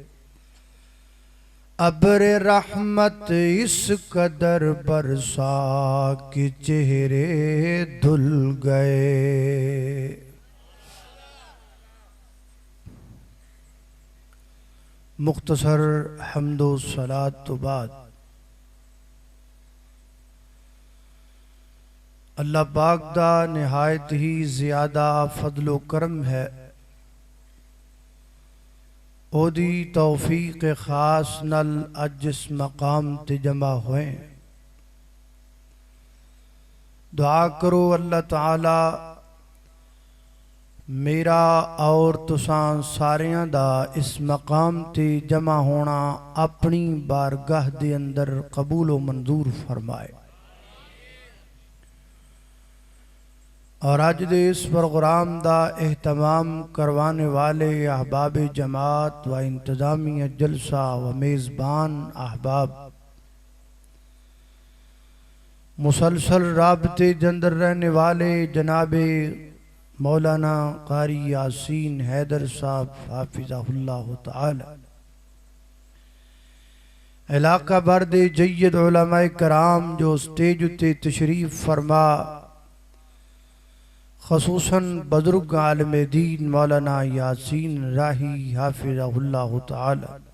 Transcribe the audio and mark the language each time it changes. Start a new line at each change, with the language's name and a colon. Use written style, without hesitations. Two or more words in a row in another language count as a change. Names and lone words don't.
Urdu: अब्र रहमत इस कदर बरसा कि चेहरे धुल गए।
Punjabi: ਮੁਖ਼ਤਸਰ ਹਮਦੋ ਸਲਾਤ ਤੋਂ ਬਾਅਦ ਅੱਲ੍ਹਾ ਪਾਕ ਦਾ ਨਿਹਾਇਤ ਹੀ ਜ਼ਿਆਦਾ ਫ਼ਜ਼ਲੋ ਕਰਮ ਹੈ। ਓਦੀ ਤੌਫ਼ੀਕ ਖ਼ਾਸ ਨਾਲ ਅੱਜ ਇਸ ਮਕਾਮ ਤੇ ਜਮ੍ਹਾ ਹੋਏ। ਦੁਆ ਕਰੋ ਅੱਲ੍ਹਾ ਤਾਲਾ ਮੇਰਾ ਤੇ ਤੁਸਾਂ ਸਾਰਿਆਂ ਦਾ ਇਸ ਮਕਾਮ ਤੇ ਜਮ੍ਹਾ ਹੋਣਾ ਆਪਣੀ ਬਾਰਗਾਹ ਦੇ ਅੰਦਰ ਕਬੂਲ ਵ ਮਨਜ਼ੂਰ ਫ਼ਰਮਾਏ। ਤੇ ਅੱਜ ਦੇ ਇਸ ਪ੍ਰੋਗਰਾਮ ਦਾ ਏਹਤਮਾਮ ਕਰਵਾਉਣ ਵਾਲੇ ਅਹਬਾਬ ਜਮਾਤ ਵ ਇੰਤਜ਼ਾਮੀਆ ਜਲਸਾ ਵ ਮੇਜ਼ਬਾਨ ਅਹਬਾਬ ਮੁਸਲਸਲ ਰਾਬਤੇ ਜੰਦਰ ਰਹਿਣ ਵਾਲੇ ਜਨਾਬੇ ਮੌਲਾਨਾ ਕਾਰੀ ਯਾਸੀਨ ਹੈਦਰ ਸਾਹਿਬ ਹਾਫ਼ਿਜ਼ਹੁੱਲਾਹ ਤਾਲਾ, ਇਲਾਕਾ ਭਰ ਦੇ ਜੱਯਦ ਉਲਮਾਏ ਕਰਾਮ ਜੋ ਸਟੇਜ ਉੱਤੇ ਤਸ਼ਰੀਫ਼ ਫ਼ਰਮਾ, ਖ਼ਸੂਸਨ ਬਜ਼ੁਰਗ ਆਲਿਮ ਦੀਨ ਮੌਲਾਨਾ ਯਾਸੀਨ ਰਾਹੀ ਹਾਫ਼ਿਜ਼ਹੁੱਲਾਹ ਤਾਲਾ।